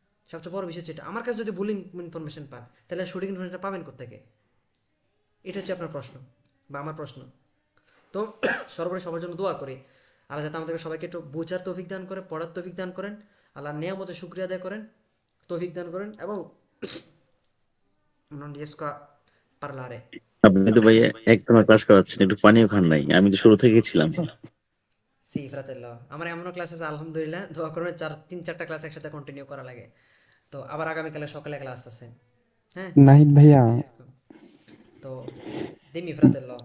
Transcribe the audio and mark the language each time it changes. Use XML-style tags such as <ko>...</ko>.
<bn>সবচেয়ে বড় বিষয় হচ্ছে এটা, আমার কাছে যদি ভুল ইনফরমেশন পান তাহলে সঠিক ইনফরমেশনটা পাবেন কোথেকে? এটা হচ্ছে আপনার প্রশ্ন বা আমার প্রশ্ন। তো সর্বোপরি সবার জন্য দোয়া করি আল্লাহ যাতে আমাদেরকে সবাইকে একটু বোঝার তৌফিক দান করে, পড়ার তৌফিক দান করেন, আল্লাহর নিয়ামতের শুকরিয়া আদায় করেন, তৌফিক দান করেন। এবং</bn> <it>non riesco a parlare।</it> <bn>আপনি তো ভাই একদম ক্লাস করাচ্ছেন, একটু পানিও খান নাই, আমি তো শুরু থেকেই ছিলাম। সি</bn> <it>fratello,</it> <bn>আমার এমনও ক্লাস আছে আলহামদুলিল্লাহ, দোয়া করুন 3-4টা ক্লাস একসাথে কন্টিনিউ করা লাগে। তো আবার আগামীকালে সকালে ক্লাস আছে। হ্যাঁ নাহিদ ভাইয়া তো দিমি ফ্রাতের ল</bn>